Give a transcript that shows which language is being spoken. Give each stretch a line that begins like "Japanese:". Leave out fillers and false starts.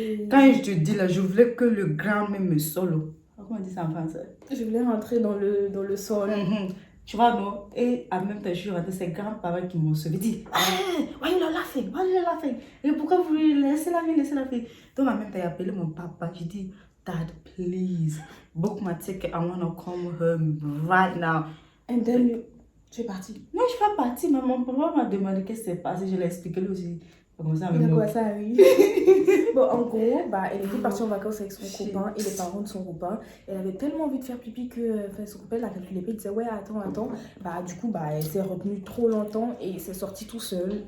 French: Quand je te dis là, je voulais que le grand même me solo. Comment on dit ça en français? Je voulais rentrer dans le sol. Tu vois, non? Et en même temps, je suis rentrée, c'est grands-parents qui m'ont sauvé. Ils disent,
English: hey, why you laughing?
French: Et pourquoi vous laissez la fille? Donc en même temps, il a appelé mon papa. J'ai dit,
English: Dad, please, book my ticket. I want to come home right now. And then
French: tu es partie? Non, je ne suis pas partie, mais mon papa m'a demandé qu'est-ce qui s'est passé. Je l'ai expliqué lui aussi. Comme ça, oui. Bon, en gros, elle était partie en vacances avec son copain et les parents de son copain. Elle avait tellement envie de faire pipi que son copain l'a calculé. Il disait, ouais, attends. Du coup, elle s'est retenue trop longtemps et s'est sortie tout seul.